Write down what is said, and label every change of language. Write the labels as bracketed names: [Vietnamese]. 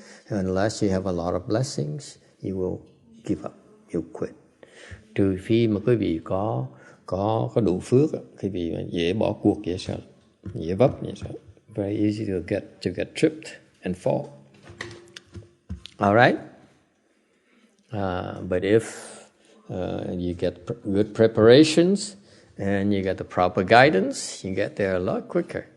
[English] Unless you have a lot of blessings, you will give up, you quit. [Vietnamese] Trừ phi mà quý vị có đủ phước, quý vị dễ bỏ cuộc vậy sao? Dễ vấp vậy sao? [English] Very easy to get tripped and fall. All right. But if you get good preparations and you get the proper guidance, you get there a lot quicker.